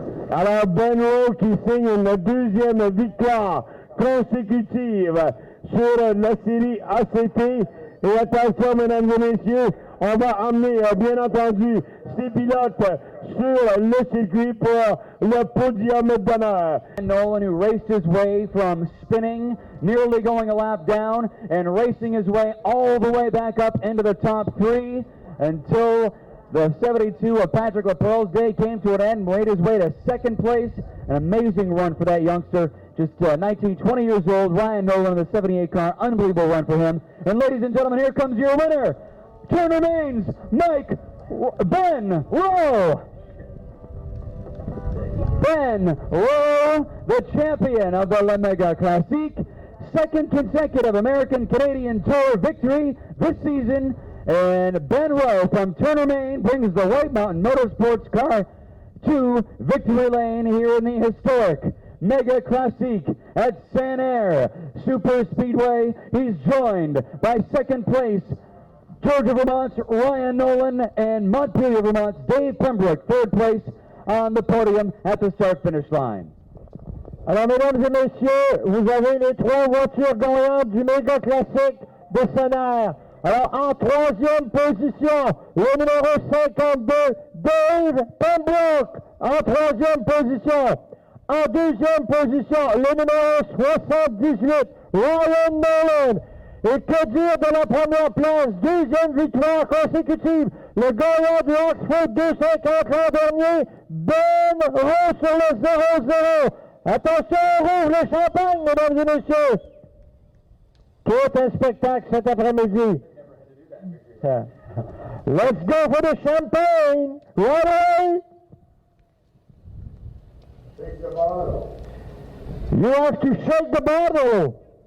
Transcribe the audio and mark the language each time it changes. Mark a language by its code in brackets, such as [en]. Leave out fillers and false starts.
[fr] Alors Ben Rowe qui signe une 2e victoire consécutive sur la série ACT. Et attention, mesdames et messieurs, on va emmener, bien entendu, ces pilotes sur le circuit pour le podium d'honneur. [en] Nolan, who raced his way from spinning, nearly going a lap down, and racing his way all the way back up into the top 3 until the 72 of Patrick LaPerle's day came to an end and made his way to 2nd place. An amazing run for that youngster. Just 19, 20 years old, Ryan Nolan in the 78 car. Unbelievable run for him. And ladies and gentlemen, here comes your winner. Turn remains, Ben Rowe. Ben Rowe, the champion of the La Mega Classique. 2nd consecutive American-Canadian Tour victory this season. And Ben Rowe from Turner, Maine brings the White Mountain Motorsports car to victory lane here in the historic Mega Classique at Sanair Superspeedway. He's joined by 2nd place Georgia, Vermont's Ryan Nolan and Montpelier, Vermont's Dave Pembroke, 3rd place on the podium at the start-finish line. [fr] Alors, mesdames et messieurs, vous avez les 3 voitures gagnantes du Mega Classique de Sanair. Alors, en 3e position, le numéro 52, Dave Pembroke, en 3e position. En 2e position, le numéro 78, Ryan Nolan. Et que dire de la première place, 2e victoire consécutive, le gagnant du Oxford 250 l'an dernier, Ben Rowe sur le 0-0. Attention, on rouvre le champagne, mesdames et messieurs. Tout un spectacle cet après-midi. [en] Let's go for the champagne. Right away. You have to shake the bottle.